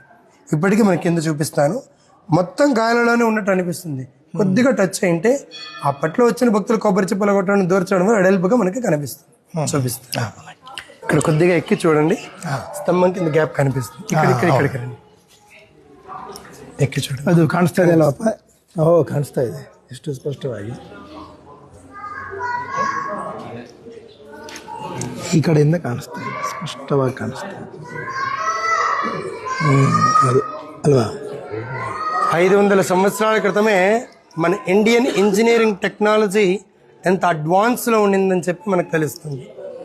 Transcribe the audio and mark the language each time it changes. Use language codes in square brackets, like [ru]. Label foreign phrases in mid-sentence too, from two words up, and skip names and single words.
[te] ఇప్పటికీ మనకి కింద చూపిస్తాను. మొత్తం గాయాలలోనే ఉన్నట్టు అనిపిస్తుంది. కొద్దిగా టచ్ అయింటే అప్పట్లో వచ్చిన భక్తులు కొబ్బరి చిప్పలు కొట్టడం, దూర్చడం ఎడల్పుగా మనకి కనిపిస్తుంది. చూపిస్తాను. ఇక్కడ కొద్దిగా ఎక్కి చూడండి, స్తంభం కింద గ్యాప్ కనిపిస్తుంది. ఇక్కడికి రండి, ఎక్కి చూడు [kn] ಅದು ಕಾಣಿಸ್ತಾ ಇದೆ ಅಲ್ಲಪ್ಪ. ಕಾಣಿಸ್ತಾ ಇದೆ ಎಷ್ಟು ಸ್ಪಷ್ಟವಾಗಿ. ಈ ಕಡೆಯಿಂದ ಕಾಣಿಸ್ತಾ ಇದೆ, ಸ್ಪಷ್ಟವಾಗಿ ಕಾಣಿಸ್ತಾ ಇದೆ. ಅದು ಅಲ್ವಾ, [te] 500 సంవత్సరాల క్రితమే మన [en] Indian engineering technology [te] ఎంత అడ్వాన్స్లో ఉండిందని చెప్పి మనకు తెలుస్తుంది.